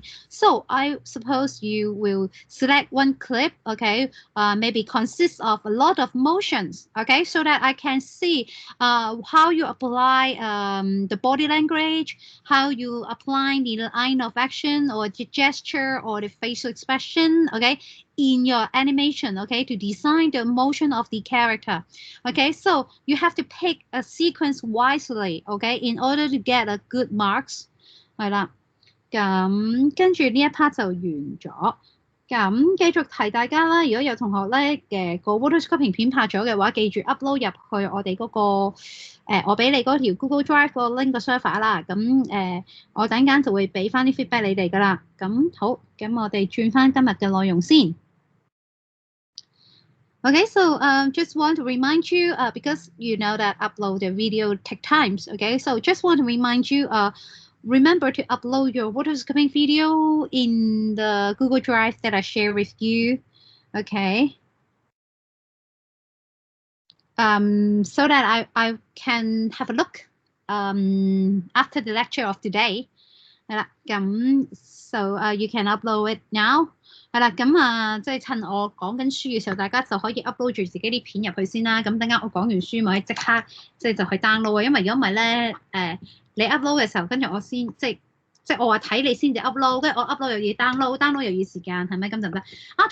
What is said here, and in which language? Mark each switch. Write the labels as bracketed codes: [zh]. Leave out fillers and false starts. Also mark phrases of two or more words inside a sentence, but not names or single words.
[en] So I suppose you will select one clip, okay, maybe consists of a lot of motions, okay, so that I can see how you apply the body language, how you apply the line of action or the gesture or the facial expression, okay, in your animation, okay, to design the motion of the character. Okay, so you have to pick a sequence wisely, okay, in order to get a good marks. [yue] 係啦，咁跟住呢一 part 就完咗。咁繼續提大家啦，如果有同學咧個 rotoscoping 片拍咗嘅話，記住 upload 入去我哋嗰個我俾你嗰條 Google Drive 個 link 個 server 啦。咁我等間就會俾翻啲 feedback 你哋噶啦。咁好，咁我哋轉翻今日嘅內容先。 [en] Okay, so just want to remind you, because you know that upload the video take times, okay? So just want to remind you, remember to upload your rotoscoping video in the Google Drive that I share with you, okay? So that I can have a look after the lecture of today. So you can upload it now. [yue] 係啦，咁即係趁我講緊書嘅時候，大家就可以 upload 住自己啲片入去先啦。咁等間我講完書咪即刻即係就去 download 啊，因為如果唔係咧你 upload 嘅時候，跟住我先即係我話睇你先至 upload，跟住我 upload 又要 download 又要時間，係咪咁就唔得啊？